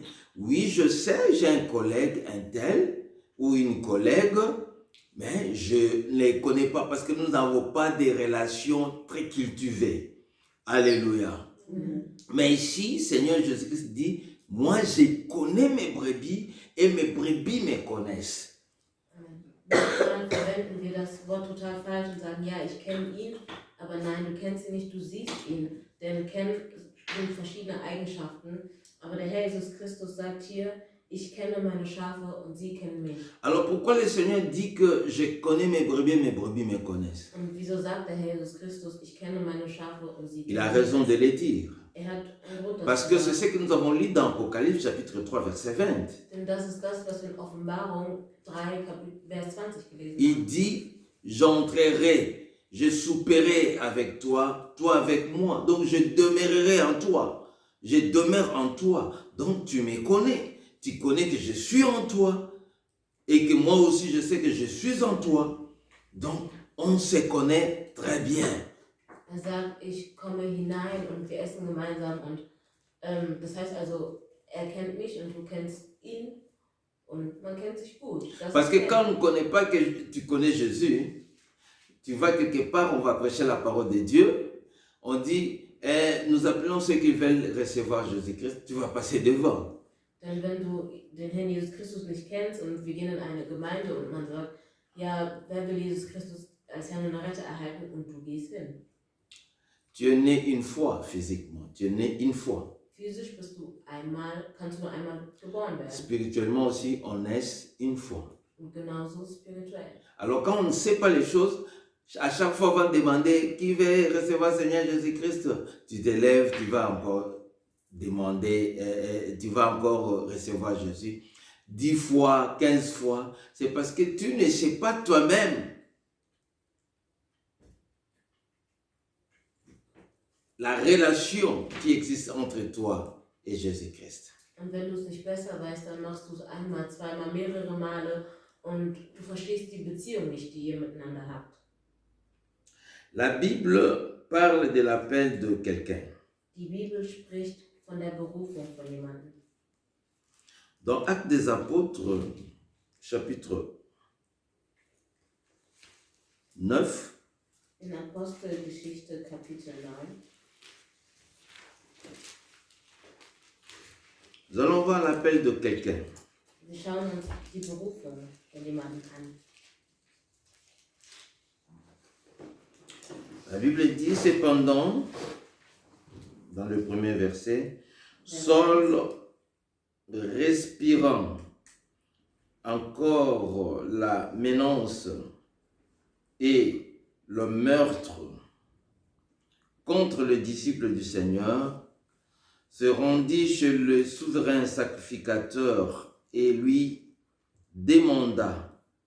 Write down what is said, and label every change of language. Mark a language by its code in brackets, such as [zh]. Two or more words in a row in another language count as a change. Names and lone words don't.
[fr] Oui, je sais, j'ai un collègue, un tel, ou une collègue, mais je ne les connais pas parce que nous n'avons pas des relations très cultivées. Alléluia. Mais ici, Seigneur Jésus-Christ dit, moi je connais mes brebis et mes brebis me connaissent. [de] Manchmal verwenden wir das Wort total falsch und sagen, ja, ich kenne ihn, aber nein, du kennst ihn nicht, du siehst ihn. Denn kennen sind verschiedene Eigenschaften. Aber der Herr Jesus Christus sagt hier, ich kenne meine Schafe und sie kennen mich. [fr] Alors pourquoi le Seigneur dit que je connais mes brebis me connaissent? [de] Und wieso sagt der Herr Jesus Christus, ich kenne meine Schafe und sie kennen mich? [fr] Il a raison de le dire. [de] Er hat einen Grund [fr] Parce [de] dazu [fr] que c'est [de] gesagt. [fr] ce que nous avons lu dans Apocalypse chapitre 3 verset 20. [de] Denn das ist das, was wir in Offenbarung 3, Vers 20 gelesen [fr] Il [de] haben. [fr] dit, j'entrerai, je souperai avec toi, toi avec moi. Donc je demeurerai en toi. Je demeure en toi. Donc tu me connais. Tu connais que je suis en toi. Et que moi aussi je sais que je suis en toi. Donc on se connaît très bien. [de] Er sagt, ich komme hinein und wir essen gemeinsam. Und das heißt also, er kennt mich und du kennst ihn. Und man kennt sich gut. Das [fr] Parce [de] ist [fr] que [de] Kennen. [fr] quand on ne connaît pas que tu connais Jésus, tu vas quelque part, on va prêcher la parole de Dieu. On dit, nous appelons ceux qui veulent recevoir Jésus-Christ, tu vas passer devant. [de] Denn wenn du den Herrn Jesus Christus nicht kennst und wir gehen in eine Gemeinde und man sagt, ja, wer will Jesus Christus als Herrn und Retter erhalten und du gehst hin. [fr] Tu es né une fois physiquement, tu es né une fois. [de] Physisch kannst du nur einmal geboren werden. [fr] Spirituellement aussi, on naît une fois. [de] Und genauso spirituell. [fr] Alors quand on ne sait pas les choses, à chaque fois on va demander qui veut recevoir le Seigneur Jésus-Christ. Tu te lèves, tu vas encore demander, tu vas encore recevoir Jésus 10 fois, 15 fois. C'est parce que tu ne sais pas toi-même la relation qui existe entre toi et Jésus-Christ. [de] Und wenn du es nicht besser weißt, dann machst du es einmal, zweimal, mehrere Male und du verstehst die Beziehung nicht, die ihr miteinander habt. [fr] La Bible parle de l'appel de quelqu'un. [de] Die Bibel spricht von der Berufung von jemandem. [fr] Dans Actes des Apôtres, chapitre 9, [de] In Apostelgeschichte Kapitel 9. [fr] nous allons voir l'appel de quelqu'un. [de] Wir schauen uns die Berufung von jemandem an. [fr] La Bible dit cependant, dans le premier verset, Saul, respirant encore la menace et le meurtre contre le disciple du Seigneur, se rendit chez le souverain sacrificateur et lui demanda